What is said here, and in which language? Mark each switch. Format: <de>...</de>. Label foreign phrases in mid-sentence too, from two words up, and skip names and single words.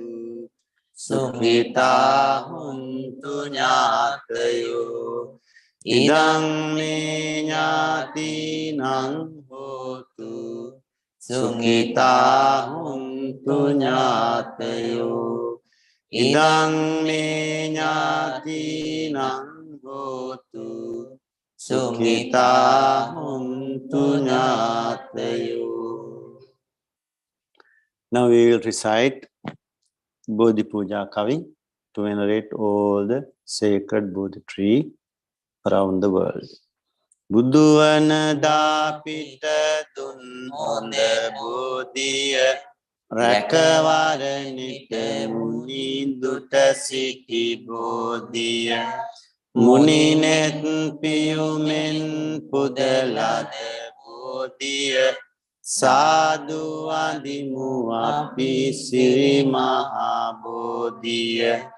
<pi>සුඛිතා හුන්තු ඥාතයෝ ඉදං මේ ඥාතිනං හෝතු සුඛිතා හුන්තු ඥාතයෝ ඉදං මේ ඥාතිනං හෝතු සුඛිතා හුන්තු ඥාතයෝ.</pi> <en>Now we will recite Bodhi Puja Kavi to venerate all the sacred Bodhi tree around the world.</en> <si>බුදුවනට පිට දුන් හොඳ බෝධිය රකවරණ නිති මුනි දුට සිටි බෝධිය මුනිනෙත් පියුමෙන් පුදලද බෝධිය සාදු අදිමු අපි සිරි මහ බෝධිය</si>